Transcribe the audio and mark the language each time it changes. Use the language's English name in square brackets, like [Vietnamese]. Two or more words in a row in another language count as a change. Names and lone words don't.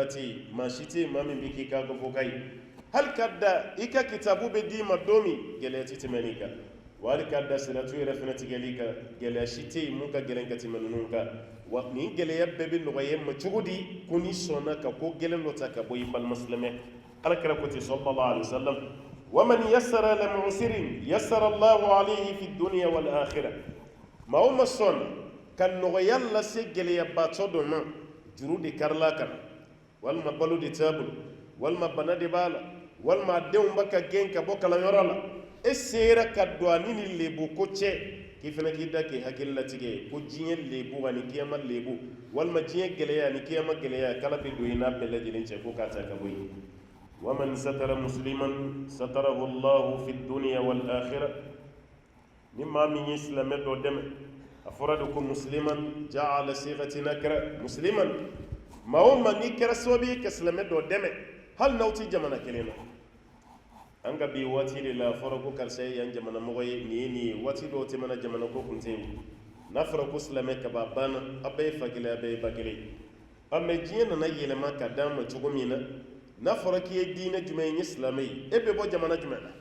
[Bambara] tɛ yen maa si tɛ yen maa min bɛ k'i ka fɔka ye hali ka da i ka kitabu bɛ d'i ma don min gɛlɛya tɛ tɛmɛ n'i kan wa hali ka da siratu yɛrɛ fɛnɛ tigɛli kan gɛlɛya si tɛ yen mun ka gɛlɛn ka tɛmɛ ninnu kan wa nin gɛlɛya bɛɛ bɛ nɔgɔya e ma cogo di ko n'i sɔnna ka ko gɛlɛn dɔ ta ka bɔ i balima silamɛ Alakira ko ten [Arabic] صلى الله عليه وسلم ومن يسر لمعسر يسر الله عليه في الدنيا والآخرة [Bambara] maa o maa sɔnna ka nɔgɔya lase gɛlɛyabatɔ dɔ ma juru de karila kan walima balo de t'a bolo walima bana de b'a la walima a denw bɛ ka gɛn ka bɔ kalanyɔrɔ la e sera ka don ani ni lebu ko cɛ k'i fana k'i da k'i hakili latigɛ ye ko diɲɛ lebu ani kiyama lebu walima diɲɛ gɛlɛya ani kiyama gɛlɛya k'Ala bɛ don i n'a bɛɛ lajɛlen cɛ ko k'a ta ka bɔ yen [Arabic] ومن ستر مسلما ستره الله في الدنيا والآخرة [Bambara] ni maa min ye silamɛ dɔ dɛmɛ a fɔra de ko musliman ja'ala sighati nakra musliman maa o maa n'i kɛra sababu ye ka silamɛ dɔ dɛmɛ hali n'aw tɛ jamana kelen na an ka bi waati de la fɔra ko karisa ye yan jamana mɔgɔ ye nin ye nin ye waati dɔw tɛmɛna jamana ko kun tɛ yen n'a fɔra ko silamɛ kaba banna a bɛɛ ye fa kelen a bɛɛ ye ba kelen mɛ diɲɛ nana yɛlɛma ka d'an ma cogo min na n'a fɔra k'i ye diinɛ jumɛn ye n ye silamɛ ye e bɛ bɔ jamana jumɛn